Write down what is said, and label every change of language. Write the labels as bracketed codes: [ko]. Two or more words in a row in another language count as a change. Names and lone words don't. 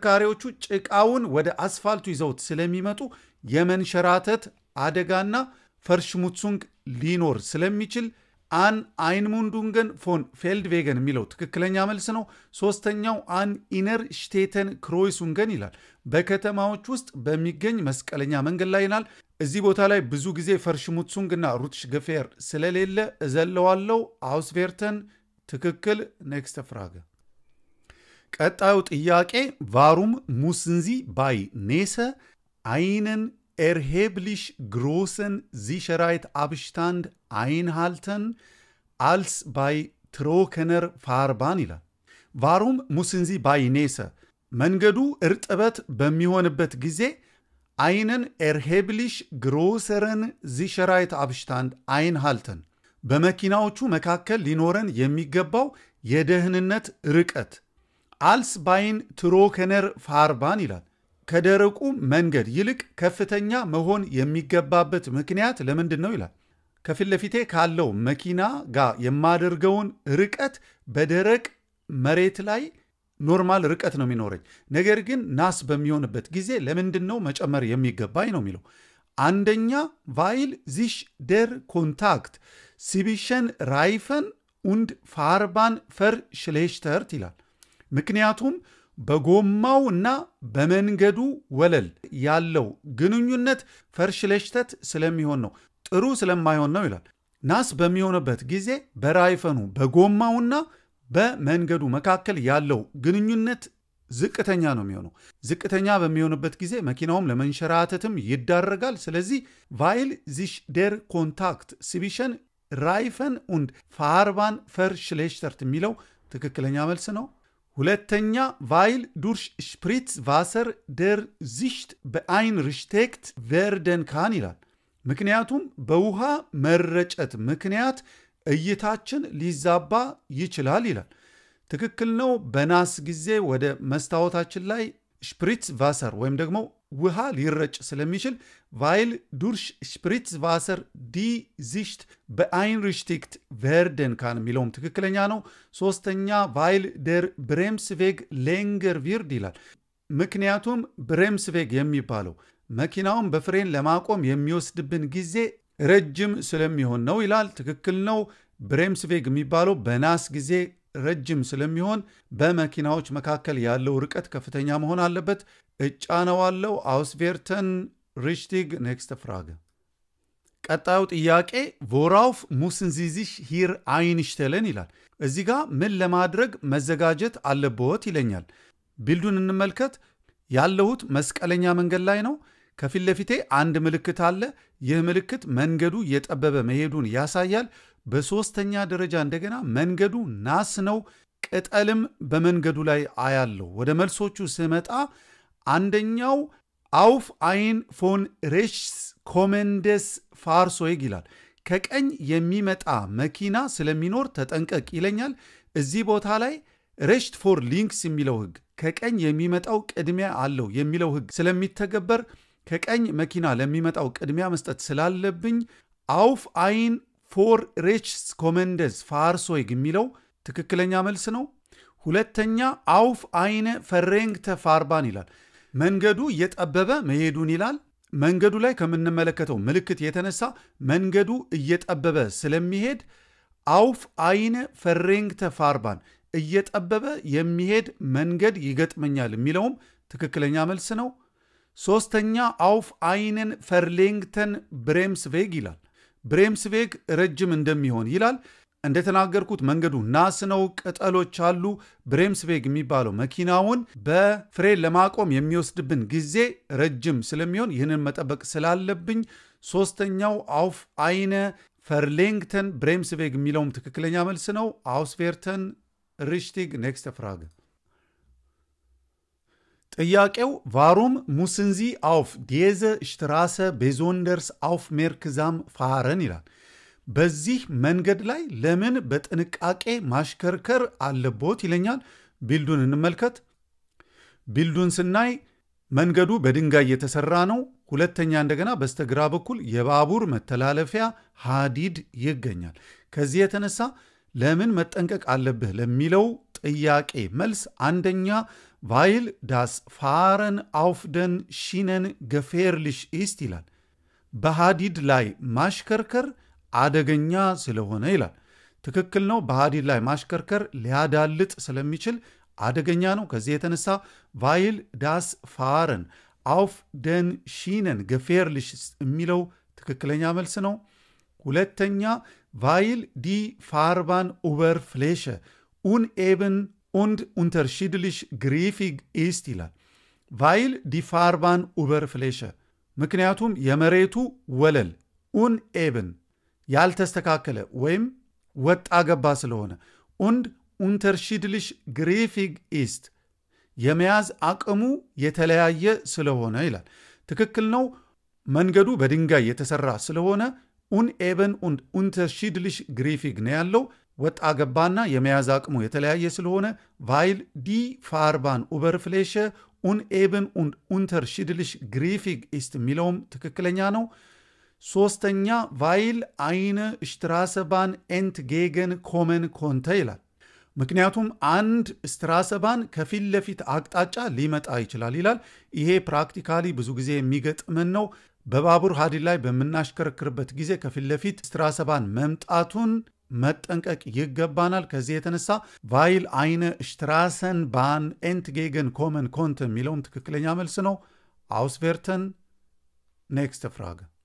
[am] ጭቃውን ወደ አስፋልቱ ይዘውት ስለሚመጡ የመንሸራተት አደጋና ፈርሽሙትሱንግ ሊኖር ስለሚችል [de] an Einmündungen von Feldwegen [am] የሚለው ትክክለኛ መልስ ነው። ሶስተኛው [de] an innerstädtischen Kreuzungen [am] ይላል። በከተማዎች ውስጥ በሚገኝ መስቀለኛ መንገድ ላይ ይላል። እዚህ ቦታ ላይ ብዙ ጊዜ ፈርሽሙትሱንግ እና ሩትሽ ገፌር ስለሌለ እዘለዋለው። አውስቬርተን ትክክል። [de] nächste Frage። [am] ቀጣዩ ጥያቄ [de] Warum müssen Sie bei Nässe einen erheblich großen Sicherheitsabstand einhalten als bei trockener Fahrbahn ይላል። Warum müssen Sie bei Nässe መንገዱ [am] እርጥበት በሚሆንበት ጊዜ [de] einen erheblich größeren Sicherheitsabstand einhalten [am] በመኪናዎቹ መካከል ሊኖረን የሚገባው የደህንነት ርቀት [de] als bei trockener Fahrbahn [am] ይላል። ከደረቁ መንገድ ይልቅ ከፍተኛ መሆን የሚገባበት ምክንያት ለምንድን ነው ይላል። ከፊት ለፊቴ ካለው መኪና ጋር የማደርገውን ርቀት በደረቅ መሬት ላይ ኖርማል ርቀት ነው የሚኖረኝ። ነገር ግን ናስ በሚሆንበት ጊዜ ለምንድን ነው መጨመር የሚገባኝ ነው የሚለው። አንደኛ [de] weil sich der Kontakt zwischen Reifen und Fahrbahn verschlechtert [am] ይላል። ምክንያቱም በጎማውና በመንገዱ ወለል ያለው ግንኙነት ፈርሽለሽተት ስለሚሆን ነው፣ ጥሩ ስለማይሆን ነው ይላል። ናስ በሚሆንበት ጊዜ በራይፈኑ በጎማውና በመንገዱ መካከል ያለው ግንኙነት ዝቅተኛ ነው የሚሆነው። ዝቅተኛ በሚሆንበት ጊዜ መኪናውም ለመንሸራተትም ይዳረጋል። ስለዚህ [de] weil sich der Kontakt zwischen Reifen und Fahrbahn verschlechtert [am] የሚለው ትክክለኛ መልስ ነው። ሁለተኛ [de] weil durch Spritzwasser der Sicht beeinträchtigt werden kann ይላል። [am] ምክንያቱም በውሃ መረጨት ምክንያት እይታችን ሊዛባ ይችላል ይላል። ትክክል ነው። በናስ ጊዜ ወደ መስታወታችን ላይ Spritzwasser ወይም ደግሞ ውሃ ሊረጭ ስለሚችል [de] weil durch Spritzwasser die Sicht beeinträchtigt werden kann የሚለውም [am] ትክክለኛ ነው። ሶስተኛ [de] weil der Bremsweg länger wird [am] ይላል። ምክንያቱም ብሬምስቬግ የሚባለው መኪናውን በፍሬን ለማቆም የሚወስድብን ጊዜ ረጅም ስለሚሆን ነው ይላል። ትክክል ነው። ብሬምስቬግ የሚባለው በናስ ጊዜ ረጅም ስለሚሆን በመኪናዎች መካከል ያለው ርቀት ከፍተኛ መሆን አለበት። እጫነዋለው። [de] Auswerten richtig። nächste Frage። [am] ቀጣዩ ጥያቄ [de] worauf müssen Sie sich hier einstellen [am] ይላል። እዚህ ጋር ምን ለማድረግ መዘጋጀት አለበት ይለኛል። ቢልዱን እንመልከት። ያለሁት መስቀለኛ መንገድ ላይ ነው። ከፊት ለፊቴ አንድ ምልክት አለ። ይህ ምልክት መንገዱ እየጠበበ መሄዱን ያሳያል። በሶስተኛ ደረጃ እንደገና መንገዱ ናስ ነው። ቅጠልም በመንገዱ ላይ አያለው። ወደ መልሶቹ ስመጣ አንደኛው [de] auf ein von rechts kommendes Fahrzeug [am] ይላል። ከቀኝ የሚመጣ መኪና ስለሚኖር ተጠንቀቅ ይለኛል። እዚህ ቦታ ላይ [de] recht for links [am] የሚለው ህግ ከቀኝ የሚመጣው ቅድሚያ አለው የሚለው ህግ ስለሚተገበር ከቀኝ መኪና ለሚመጣው ቅድሚያ መስጠት ስላለብኝ [de] auf ein for rechts kommendes Fahrzeug [am] የሚለው ትክክለኛ መልስ ነው። ሁለተኛ [de] auf eine verengte Fahrbahn [am] ይላል። መንገዱ እየጠበበ መሄዱን ይላል። መንገዱ ላይ ከምንመለከተው ምልክት የተነሳ መንገዱ እየጠበበ ስለሚሄድ [de] auf eine verengte [am] Fahrbahn እየጠበበ የሚሄድ መንገድ ይገጥመኛል የሚለውም ትክክለኛ መልስ ነው። ሶስተኛ [de] auf einen verlängten Bremsweg [am] ይላል። ብሬምስቬግ ረጅም እንደሚሆን ይላል። እንደተናገርኩት መንገዱ ናስ ነው፣ ቅጠሎች አሉ። ብሬምስቬግ የሚባለው መኪናውን በፍሬን ለማቆም የሚወስድብን ጊዜ ረጅም ስለሚሆን ይህንን መጠበቅ ስላለብኝ ሶስተኛው [de] auf eine verlängten Bremsweg [am] የሚለውም ትክክለኛ መልስ ነው። [de] Auswerten richtig። nächste Frage። [am] ጥያቄው [de] warum müssen Sie auf diese Straße besonders aufmerksam fahren [am] ይላል። በዚህ መንገድ ላይ ለምን በጥንቃቄ ማሽከርከር አለቦት ይለኛል። ቢልዱን እንመልከት። ቢልዱን ስናይ መንገዱ በድንጋይ የተሰራ ነው። ሁለተኛ እንደገና በስተግራ በኩል የባቡር መተላለፊያ ሐዲድ ይገኛል። ከዚህ የተነሳ ለምን መጠንቀቅ አለብህ ለሚለው ጥያቄ መልስ አንደኛ [de] weil das Fahren auf den Schienen gefährlich ist [am] ይላል። በሃዲድ ላይ ማሽከርከር አደገኛ ስለሆነ ይላል። ትክክል ነው። በሃዲድ ላይ ማሽከርከር ሊያዳልጥ ስለሚችል አደገኛ ነው። ከዚህ የተነሳ [de] weil das Fahren auf den Schienen gefährlich [am] የሚለው ትክክለኛ መልስ ነው። ሁለተኛ [de] weil die Fahrbahn Oberfläche uneben und unterschiedlich griffig ist [am] ይላል። [de] weil die Fahrbahn Oberfläche [am] ምክንያቱም የመሬቱ ወለል ኡንኤብን ያልተስተካከለ ወይም ወጣ ገባ ስለሆነ [de] und unterschiedlich griffig ist [am] የመያዝ አቅሙ የተለያየ ስለሆነ ይላል። ትክክል ነው። መንገዱ በድንጋይ የተሰራ ስለሆነ [de] uneben und unterschiedlich griffig [am] ነው ያለው። ወጣ ገባና የመያዝ አቅሙ የተለያየ ስለሆነ [de] weil die Fahrbahn Oberfläche uneben und unterschiedlich griffig ist [am] የሚለውም ትክክለኛ ነው። ሶስተኛ [de] weil eine Straßenbahn entgegenkommen konnte [am] ይላል። ምክንያቱም አንድ ስትራሰባን ከፊት ለፊት አቅጣጫ ሊመጣ ይችላል ይላል። ይሄ ፕራክቲካሊ ብዙ ጊዜ የሚገጥመን ነው። በባቡር ሀዲድ ላይ በምናሽከረክርበት ጊዜ ከፊት ለፊት ስትራሰባን መምጣቱን መጠንቀቅ ይገባናል። ከዚህ የተነሳ [de] weil eine Straßenbahn entgegenkommen konnte [am] የሚለውም ትክክለኛ መልስ ነው። [de] Auswerten nächste Frage